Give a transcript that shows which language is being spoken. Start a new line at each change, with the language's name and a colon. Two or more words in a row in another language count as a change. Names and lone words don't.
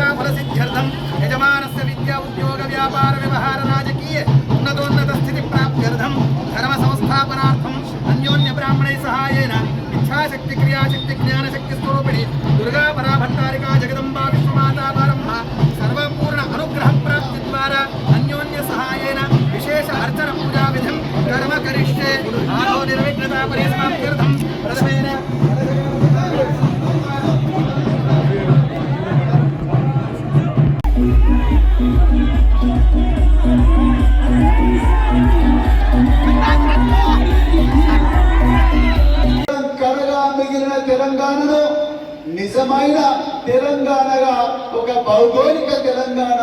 Sanskrit: फलसिद्ध्यर्थं यजमानस्य विद्या उद्योग व्यापार व्यवहार राजकीय उन्नतोन्नत स्थिति प्राप्त्यर्थं धर्म संस्थापनार्थं अन्योन्य ब्राह्मणैः सहायेन इच्छाशक्ति क्रियाशक्ति ज्ञानशक्ति स्वरूपिणी दुर्गा परा भट्टारिका जगदम्बा विश्वमाता पारम्भ सर्वपूर्ण अनुग्रह प्राप्ति द्वारा अन्योन्य सहायेन विशेष अर्चन पूजा विधिं कर्म करिष्ये आदौ निर्विघ्नता परिसमाप्त्यर्थं प्रथमेन
Telugu: కరగా మిగిలిన తెలంగాణలో నిజమైన తెలంగాణగా ఒక భౌగోళిక తెలంగాణ